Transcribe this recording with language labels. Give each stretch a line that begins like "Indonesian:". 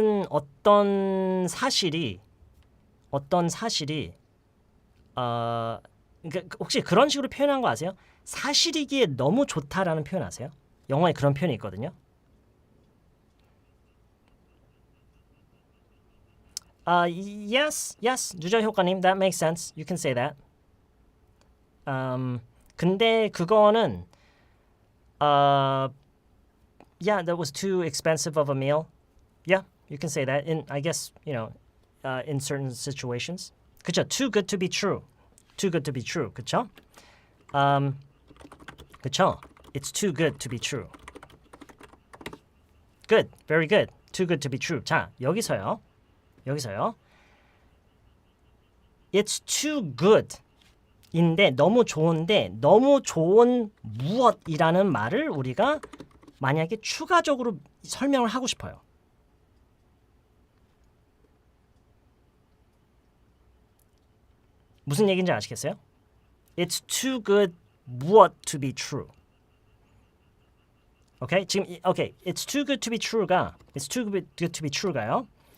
Korean: 어떤 사실이 그러니까 혹시 그런 식으로 표현한 거 아세요? 사실이기에 너무 좋다라는 표현 아세요? 영어에 그런 표현이 있거든요.
English: Yes, 누저 효과님, that makes sense. You can say that.
Korean: 근데 그거는
English: yeah, that was too expensive of a meal. Yeah, you can say that. I guess, in certain situations.
Korean: 그쵸?
English: Too good to be true. Too good to be true. 그쵸?
Korean: 그쵸?
English: It's too good to be true. Good. Very good. Too good to be true.
Korean: 자, 여기서요.
English: It's too good.
Korean: 인데 너무 좋은데 너무 좋은 무엇이라는 말을 우리가 만약에 추가적으로 설명을 하고 싶어요. 무슨 얘기인지 아시겠어요?
English: It's too good
Korean: 무엇
English: to be true.
Korean: 오케이? 지금
English: It's too good to be true
Korean: 가요.